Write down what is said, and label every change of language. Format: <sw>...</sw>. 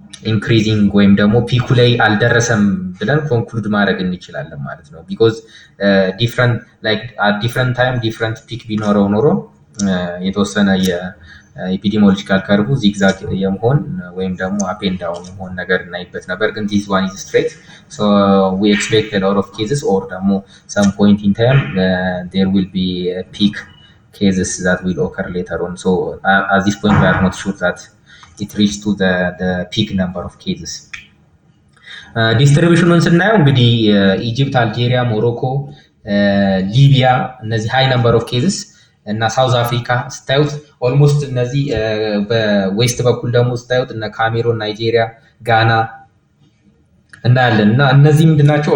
<am>ኢንክሪዚንግ ወይም ደግሞ ፒኩ ላይ አልደረሰም ብለን ኮንክሉድ ማድረግ እንችላለን ማለት ነው። ቢኮዝ ዲፍረንት ታይም ዲፍረንት ፒክ ቢኖረው ኖሮ የተወሰነ የኤፒዲሞሎጂካል ከርቡ ዚግዛግ የመሆን ወይም ደግሞ አፕ ኤንድ ዳውን የመሆን ነገር እናይበት ነበር። ግን</am> <en>ዲስ ዋን ኢዝ ስትሬት ሶ ዊ ኤክስፔክት ሎት ኦፍ ኬዝስ ኦር</en> <am>ደግሞ</am> <en>ሰም ፖይንት ኢን ታይም ዴር ዊል ቢ ፒክ cases that will occur later on. So at this point we are not sure that it reached to the peak number of cases.</en> <am>ዲስትሪቢዩሽኑን ስናየው እንግዲህ ኢጂፕት፣ አልጄሪያ፣ ሞሮኮ፣ ሊቢያ እነዚህ ሃይ ነምበር ኦፍ ኬዝስ እና ሳውዝ አፍሪካ ስታዩት ኦልሞስት እነዚህ በዌስት በኩል ደግሞ ስታዩት እነ ካሜሮን፣ ናይጄሪያ፣ ጋና እናያለን እና እነዚህ ምንድናቸው?</am>